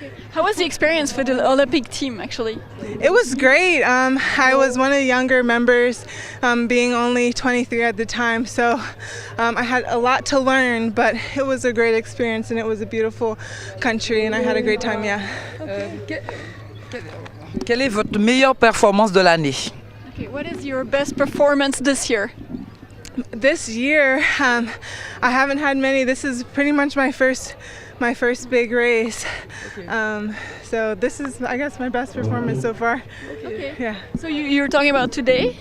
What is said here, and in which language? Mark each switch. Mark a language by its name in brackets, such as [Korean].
[English] How was the experience for the Olympic team, actually? It was great. I was one of the younger members, being only 23 at the time, so I had a lot to learn, but it was a great experience and it was a beautiful country and I had a great time, yeah. [French] Quelle est votre meilleure performance de l'année? [English] Okay, what is your best performance this year? This year, I haven't had many. This is pretty much my first big race. Okay. So this is, I guess, my best performance so far. Okay. Yeah. So you're talking about today?